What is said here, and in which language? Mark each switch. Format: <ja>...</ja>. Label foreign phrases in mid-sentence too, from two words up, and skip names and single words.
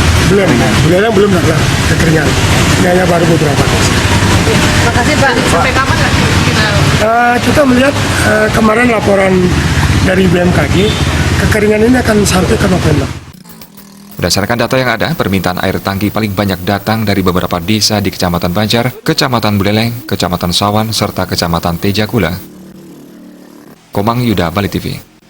<id>Buleleng belum darurat kekeringan. Ini hanya baru beberapa desa. Terima kasih Pak. Sampai kapan nggak Kita melihat kemarin laporan dari BMKG, kekeringan ini akan sampai ke November. Berdasarkan data yang ada, permintaan air tangki paling banyak datang dari beberapa desa di Kecamatan Banjar, Kecamatan Buleleng, Kecamatan Sawan, serta Kecamatan Tejakula. Komang Yuda, Bali TV.</id>